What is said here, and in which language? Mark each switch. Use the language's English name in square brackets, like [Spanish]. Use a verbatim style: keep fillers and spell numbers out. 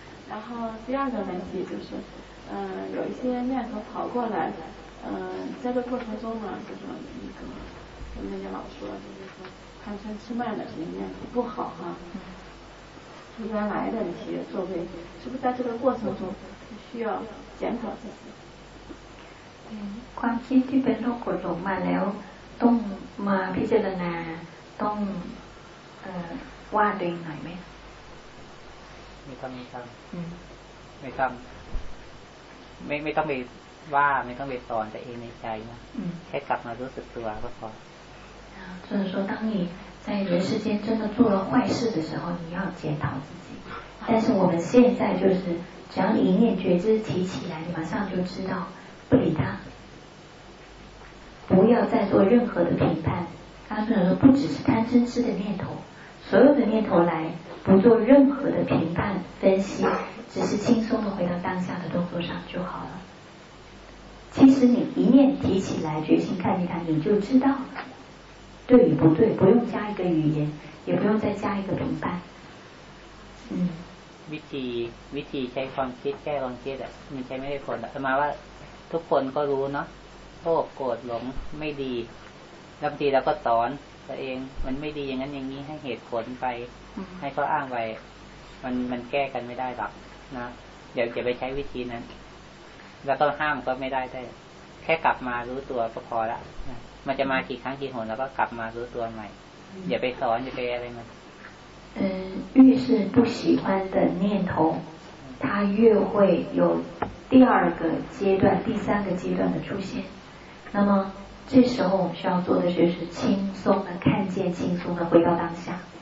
[Chinese] 然后第二个问题就是，嗯、呃，有一些念头跑过来，嗯、呃，在这过程中呢，就是那个我们那个老说，就是说贪嗔痴慢的这些念头不好哈、啊。嗯原来的那些作为，是不是在这个过程中需要检讨自己？ [Thai] 嗯，ความคิดที่เป็นโรคกดลงมาแล้วต้องมาพิจารณาต้องเอ่อว่าตัวเองหน่อยไหม ไม่ต้องไม่ต้องไม่ต้องไม่ไม่ต้องไปว่าไม่ต้องไปสอนตัวเองในใจนะแค่กลับมารู้สึกตัวก็พอ [Chinese] 所以说，当你在人世间真的做了坏事的时候，你要检讨自己。但是我们现在就是，只要一念觉知提起来，你马上就知道，不理他，不要再做任何的评判。刚才说，不只是贪嗔痴的念头，所有的念头来，不做任何的评判分析，只是轻松的回到当下的动作上就好了。其实你一念提起来，决心看见它，你就知道了。对与不对，不用加一个语言，也不用再加一个评判。嗯， [Thai] วิธีวิธีใช้ความคิดแก้ความคิดอ่ะมันใช้ไม่ได้ผลแต่มาว่าทุกคนก็รู้เนาะโลภโกรธหลงไม่ดีแล้วบางทีเราก็สอนตัวเองมันไม่ดีอย่างนั้นอย่างนี้ให้เหตุผลไปให้เขาอ้างไปมันมันแก้กันไม่ได้หรอกนะเดี๋ยวจะไปใช้วิธีนั้นแล้วก็ห้ามก็ไม่ได้ได้แค่กลับมารู้ตัวก็พอละมันจะมากี่ครั้งกี่หนแล้วก็กลับมารู้ตัวใหม่อย่าไปสอนอย่าไปอะไรมัน [Chinese] เอ่อ越是不喜欢的念头它越会有第二个阶段第三个阶段的出现那么这时候我们需要做的就是轻松的看见轻松的回到当下